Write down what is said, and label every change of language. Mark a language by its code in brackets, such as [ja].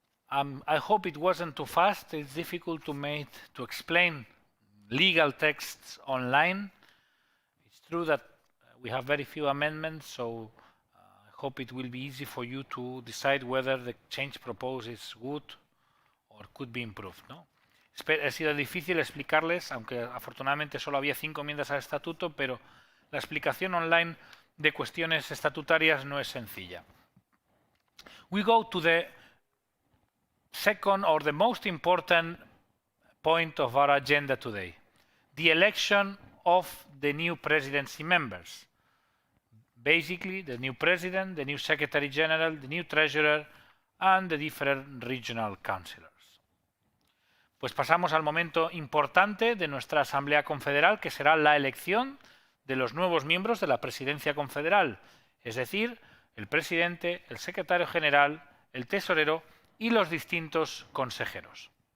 [en] I hope it wasn't too fast. It's difficult to explain legal texts online. It's true that we have very few amendments, so I hope it will be easy for you to decide whether the change proposed is good or could be improved, ¿no? [es] Ha sido difícil explicarles, aunque afortunadamente solo había 5 enmiendas al estatuto, pero la explicación online de cuestiones estatutarias no es sencilla. [en] We go to the second or the most important point of our agenda today, the election of the new presidency members. Basically, the new president, the new secretary general, the new treasurer, and the different regional councillors. [es] Pues pasamos al momento importante de nuestra Asamblea Confederal, que será la elección de los nuevos miembros de la Presidencia Confederal, es decir, el presidente, el secretario general, el tesorero y los distintos consejeros.